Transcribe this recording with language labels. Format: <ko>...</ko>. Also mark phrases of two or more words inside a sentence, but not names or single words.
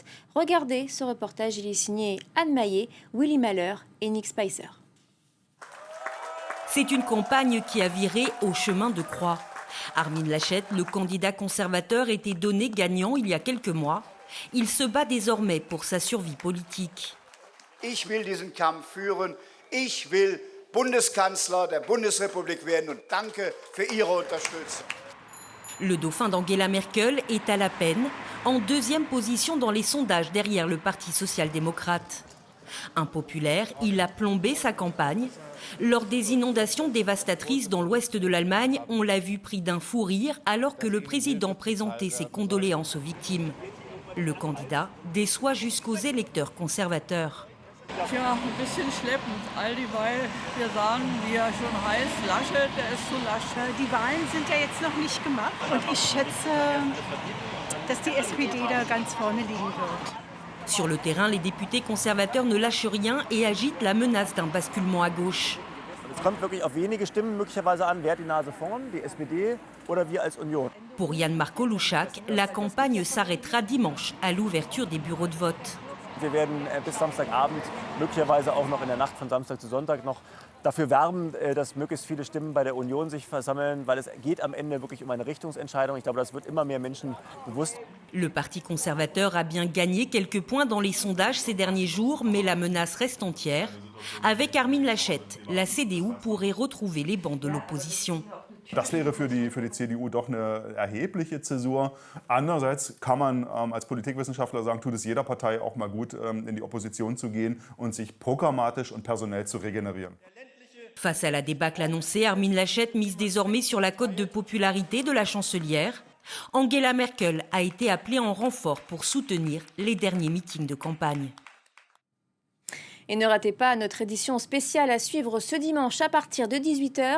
<fr>Regardez ce reportage, il est signé Anne Maillet, Willy Mahler et Nick Spicer. C'est une campagne qui a viré au chemin de croix. Armin Laschet, le candidat conservateur, était donné gagnant il y a quelques mois. Il se bat désormais pour sa survie politique.</fr> <de>Ich will diesen Kampf führen. Ich will Bundeskanzler der Bundesrepublik werden und danke für Ihre Unterstützung.</de> <fr>Le dauphin d'Angela Merkel est à la peine, en 2e position dans les sondages derrière le Parti social-démocrate. Impopulaire, il a plombé sa campagne. Lors des inondations dévastatrices dans l'ouest de l'Allemagne, on l'a vu pris d'un fou rire alors que le président présentait ses condoléances aux victimes. Le candidat déçoit jusqu'aux électeurs conservateurs.</fr> <de>Tja, ein bisschen schleppend. All dieweil wir sagen, wie er schon heißt, Laschet, der ist so Laschet. Die Wahlen sind ja jetzt noch nicht gemacht und ich schätze, dass die SPD da ganz vorne liegen wird.</de> <fr>Sur le terrain, les députés conservateurs ne lâchent rien et agitent la menace d'un basculement à gauche.</fr> <de>Es kommt wirklich auf wenige Stimmen möglicherweise an, wer hat die Nase vorn, die SPD oder wir als Union.</de> <fr>Pour Jan Marko-Luschak, la campagne s'arrêtera dimanche à l'ouverture des bureaux de vote.</fr> <de>Wir werden bis Samstagabend, möglicherweise auch noch in der Nacht von Samstag zu Sonntag noch dafür werben, dass möglichst viele Stimmen bei der Union sich versammeln, weil es geht am Ende wirklich um eine Richtungsentscheidung. Ich glaube, das wird immer mehr Menschen bewusst.</de> <fr>Le Parti conservateur a bien gagné quelques points dans les sondages ces derniers jours, mais la menace reste entière. Avec Armin Laschet, la CDU pourrait retrouver les bancs de l'opposition.</fr> <de>Das wäre für die CDU doch eine erhebliche Zäsur. Andererseits kann man als Politikwissenschaftler sagen, tut es jeder Partei auch mal gut, in die Opposition zu gehen und sich programmatisch und personell zu regenerieren.</de> <fr>Face à la débâcle annoncée, Armin Laschet mise désormais sur la cote de popularité de la chancelière. Angela Merkel a été appelée en renfort pour soutenir les derniers meetings de campagne. Et ne ratez pas notre édition spéciale à suivre ce dimanche à partir de 18h.</fr>